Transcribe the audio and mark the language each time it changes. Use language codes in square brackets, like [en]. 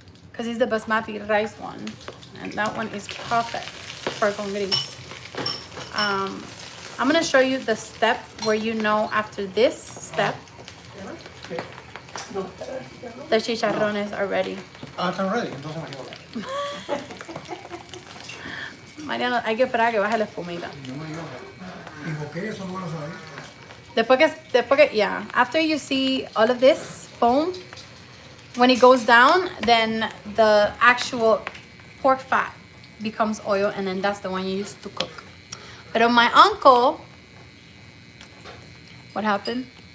[en] Because it's the basmati rice one. And that one is perfect for congri. I'm gonna show you the step where you know after this step the chicharrones are ready. [es] Ah, están ready, entonces me equivoqué. Mariano, hay que esperar a que baje la espumita. Yo me equivoqué. ¿Y por qué eso no lo sabía? Después que, [en] yeah, after you see all of this foam, when it goes down, then the actual pork fat becomes oil, and then that's the one you use to cook. [es] Pero [en] my uncle, what happened?